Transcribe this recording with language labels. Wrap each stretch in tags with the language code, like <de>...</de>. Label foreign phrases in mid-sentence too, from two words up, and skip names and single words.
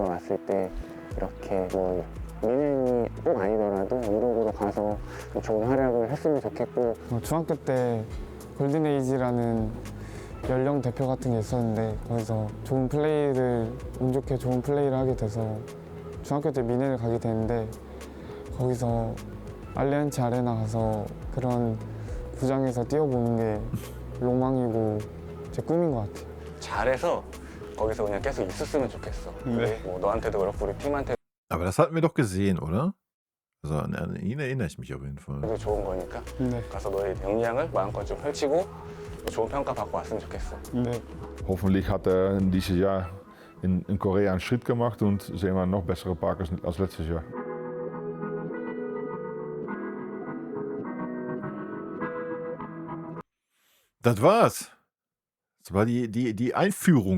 <ko>왔을 때 이렇게 민현이 꼭 아니더라도 유럽으로 가서 좀 좋은 활약을 했으면 좋겠고 중학교 때 골든에이지라는 연령 대표 같은 게 있었는데 거기서 좋은 플레이를 운 좋게 좋은 플레이를 하게 돼서 중학교 때 민현을 가게 되는데 거기서 알리안츠 아레나 가서 그런 구장에서 뛰어보는 게 로망이고 제 꿈인 것 같아요. 잘해서 거기서 그냥 계속 있었으면 좋겠어. 너한테도 그렇고 우리 팀한테</ko> <de>Aber das hatten wir doch gesehen, oder? Also an ihn erinnere ich mich auf jeden Fall.</de> <ko>도 좋은 거니까 가서 너의 역량을 마음껏 좀 펼치고 좋은 평가 받고 왔으면 좋겠어.</ko> <de>Hoffentlich hat dieses Jahr in Korea einen Schritt gemacht und sehen wir noch bessere Parkers als letztes Jahr. Das war's. Das war die Einführung.</de>